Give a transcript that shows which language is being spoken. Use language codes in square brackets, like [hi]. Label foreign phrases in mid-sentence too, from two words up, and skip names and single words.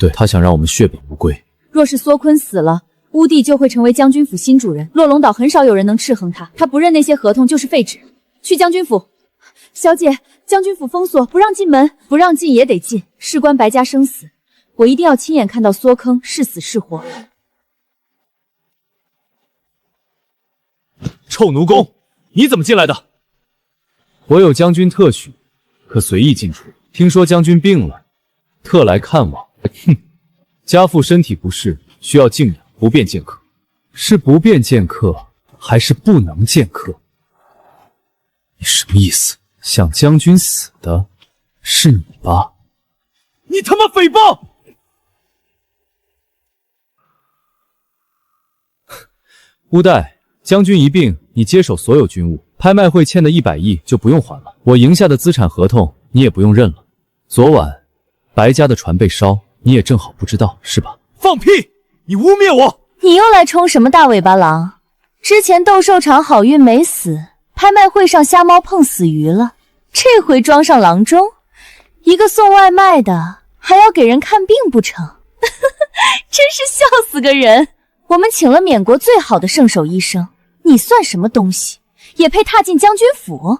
[zh] 對，他想讓我們血本無歸。若是梭坤死了，烏帝就會成為將軍府新主人，落龍島很少有人能斥衡他，他不認那些合同就是廢紙。去將軍府，小姐， 将軍府封鎖，不讓進門，不讓進也得進，事關白家生死，我一定要親眼看到缩坑是死是活。臭奴工，你怎么进来的？我有将軍特許，可隨意進出。聽說將軍病了，特來看望。哼，家父身體不適，需要靜養，不便見客。是不便見客，還是不能見客？你什麼意思？想將軍死的是你吧？你他媽誹謗！烏代，將軍一病，你接手所有軍務，拍賣會欠的100億就不用還了，我贏下的資產合同你也不用認了。昨晚白家的船被燒，你也正好不知道是吧？放屁！你污蔑我！你又來充什麼大尾巴狼？之前斗獸場好運沒死，拍賣會上瞎貓碰死魚了，這回裝上郎中，一個送外賣的還要給人看病不成？真是笑死個人！我們請了緬國最好的聖手醫生，你算什麼東西，也配踏進將軍府？